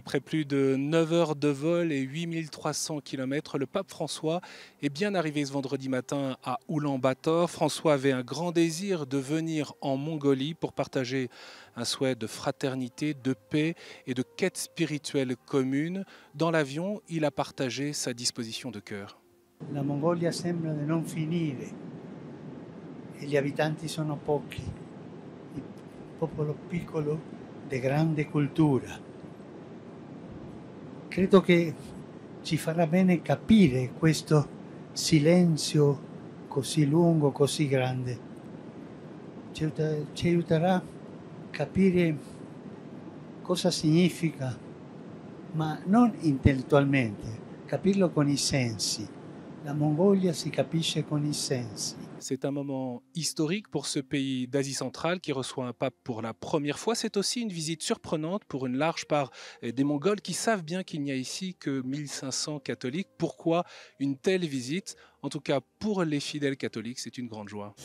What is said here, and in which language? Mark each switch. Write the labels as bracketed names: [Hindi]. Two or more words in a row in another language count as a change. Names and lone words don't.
[French] Après plus de 9 heures de vol et 8300 km, le pape François est bien arrivé ce vendredi matin à Oulan-Bator. François avait un grand désir de venir en Mongolie pour partager un souhait de fraternité, de paix et de quête spirituelle commune. Dans l'avion, il a partagé sa disposition de cœur. [Italian] La Mongolia sembra di non finire e gli abitanti sono pochi, il popolo piccolo di grande cultura. Credo che ci farà bene capire questo silenzio così lungo, così grande. Ci aiuterà a capire cosa significa, ma non intellettualmente, capirlo con i sensi. La Mongolia si capisce con i sensi. [French] C'est un moment historique pour ce pays d'Asie centrale qui reçoit un pape pour la première fois. C'est aussi une visite surprenante pour une large part des Mongols qui savent bien qu'il n'y a ici que 1500 catholiques. Pourquoi une telle visite? En tout cas, pour les fidèles catholiques, c'est une grande joie.